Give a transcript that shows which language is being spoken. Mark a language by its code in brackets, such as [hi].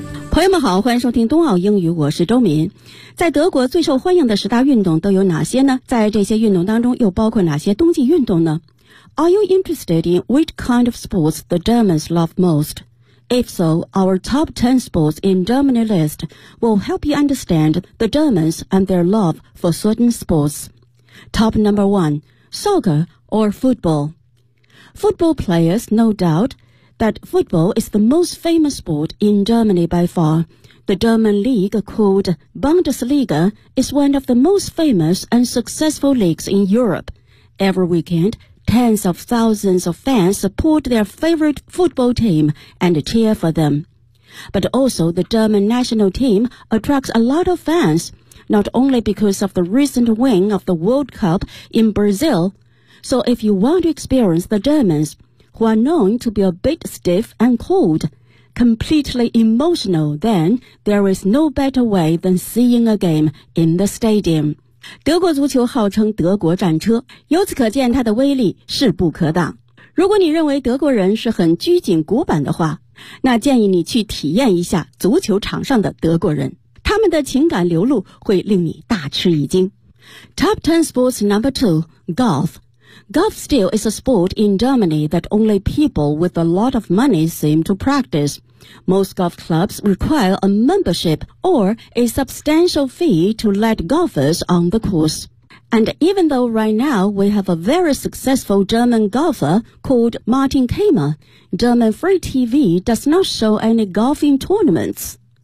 [zh] 朋友们好，欢迎收听冬奥英语，我是周敏。在德国最受欢迎的十大运动都有哪些呢？在这些运动当中又包括哪些冬季运动呢？ [en] Are you interested in which kind of sports the Germans love most? If so, our top 10 sports in Germany list will help you understand the Germans and their love for certain sports. Top number 1, soccer or football. Football players, no doubt,that football is the most famous sport in Germany by far. The German league called Bundesliga is one of the most famous and successful leagues in Europe. Every weekend, tens of thousands of fans support their favorite football team and cheer for them. But also the German national team attracts a lot of fans, not only because of the recent win of the World Cup in Brazil. So if you want to experience the Germans,who are known to be a bit stiff and cold, completely emotional, then there is no better way than seeing a game in the stadium. [zh] 德国足球号称德国战车，由此可见它的威力势不可挡。如果你认为德国人是很拘谨古板的话，那建议你去体验一下足球场上的德国人，他们的情感流露会令你大吃一惊。 [en] Top 10 sports number 2, golf. Golf still is a sport in Germany that only people with a lot of money seem to practice. Most golf clubs require a membership or a substantial fee to let golfers on the course. And even though right now we have a very successful German golfer called Martin Kamer, German free TV does not show any golfing tournaments.